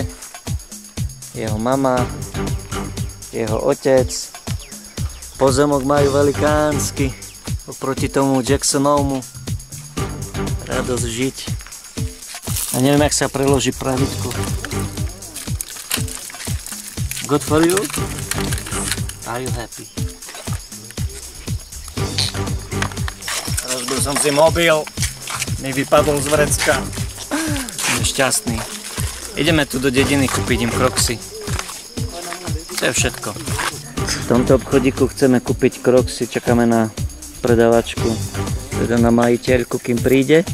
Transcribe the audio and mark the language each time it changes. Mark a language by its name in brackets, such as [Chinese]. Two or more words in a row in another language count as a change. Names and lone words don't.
[Slovak] Jeho mama, jeho otec. Pozemok majú velikánsky oproti tomu Jacksonovmu. Radosť žiť. A neviem, jak sa preloží pravidko. [English] Good for you? Are you happy? [Slovak] Rozbil som si mobil. Mi vypadol z vrecka. Som šťastný. Ideme tu do dediny kúpiť im Crocsy. To je všetko. V tomto obchodíku chceme kúpiť Crocsy. Čakáme na predavačku, teda na majiteľku, kým príde.